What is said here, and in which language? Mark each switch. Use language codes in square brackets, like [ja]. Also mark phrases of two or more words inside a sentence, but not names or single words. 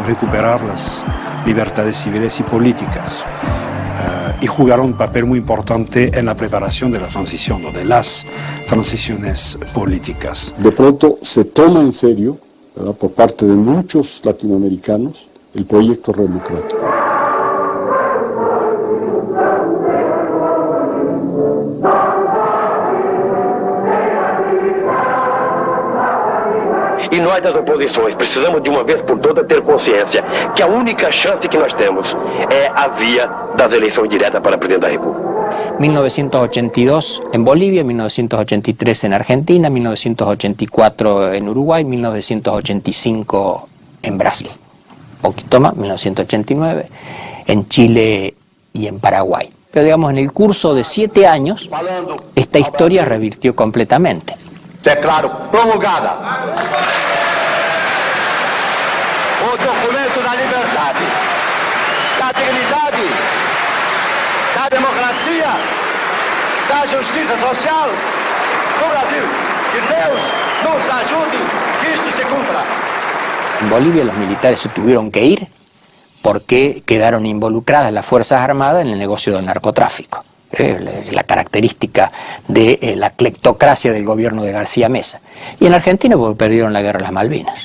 [es] Recuperar las libertades civiles y políticas. Y jugaron un papel muy importante en la preparación de la transición o de las transiciones políticas. De pronto se toma en serio, ¿verdad?, por parte de muchos latinoamericanos el proyecto democrático. [pt] E nós das oposições precisamos de uma vez por todas ter consciência que a única chance que nós temos é a via das eleições diretas para presidente da República. [es] 1982 en Bolivia, 1983 en Argentina, 1984 en Uruguay, 1985 en Brasil. Poquito más, 1989 en Chile y en Paraguay. Pero digamos, en el curso de 7 años, esta historia revirtió completamente. [pt] Declaro promulgada o documento da liberdade, da dignidade, da democracia, da justiça social no Brasil. Que Deus nos ajude que [es] esto se cumpla. En Bolivia los militares se tuvieron que ir porque quedaron involucradas las Fuerzas Armadas en el negocio del narcotráfico. La característica de la cleptocracia del gobierno de García Mesa. Y en Argentina porque perdieron la guerra de las Malvinas.